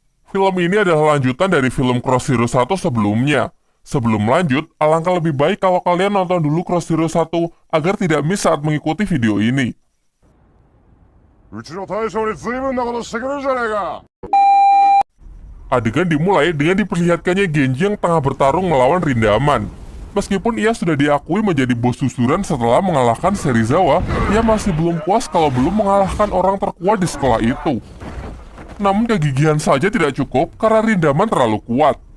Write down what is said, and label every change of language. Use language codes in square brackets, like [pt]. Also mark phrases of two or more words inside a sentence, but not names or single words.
[id] Film ini adalah lanjutan dari film Cross Hero 1 sebelumnya. Sebelum lanjut, alangkah lebih baik kalau kalian nonton dulu Cross Hero 1 agar tidak miss saat mengikuti video ini. [ja] うちの大将に随分なことしてくれるじゃねえか。 [id] Adegan dimulai dengan diperlihatkannya Genji yang tengah bertarung melawan Rindaman. Meskipun ia sudah diakui menjadi bos susuran setelah mengalahkan Serizawa, ia masih belum puas kalau belum mengalahkan orang terkuat di sekolah itu. Namun kegigihan saja tidak cukup karena Rindaman terlalu kuat.